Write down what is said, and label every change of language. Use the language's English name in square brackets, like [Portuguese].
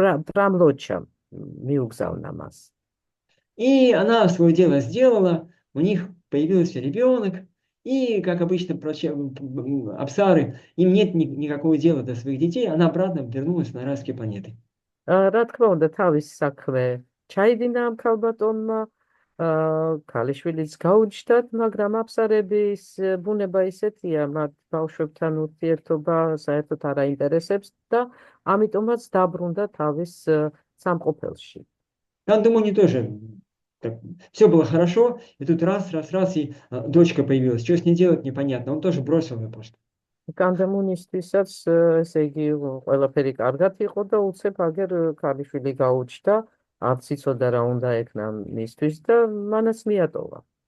[Georgian] Прамлоча მიუგზავნა მას. [Russian] И она свое дело сделала, у них появился ребенок, и, как обычно, Апсары, им нет никакого дела до своих детей, она обратно вернулась на райские планеты. [Georgian] რა თქმა უნდა, თავის საქმე ჩაიდინა ამ ქალბატონმა, ქალიშვილიც გაუჩნდათ, მაგრამ აფსარების ბუნება ისეთია, მათ ბავშვებთან ურთიერთობა საერთოდ არ აინტერესებს და ამიტომაც დაბრუნდა თავის სამყოფელში. [Russian] Там, думаю, не тоже. Все было хорошо, и тут раз, и дочка появилась. Что с ней делать, непонятно. Он тоже бросил ее просто. [Georgian] კანდამუნისთვისაც, ესე იგი, ყველაფერი კარგად იყო და უცებ აგერ ქალიშვილი გაუჩნდა, არც იცოდა რა უნდა ეკნა მისთვის და მანაც მიატოვა.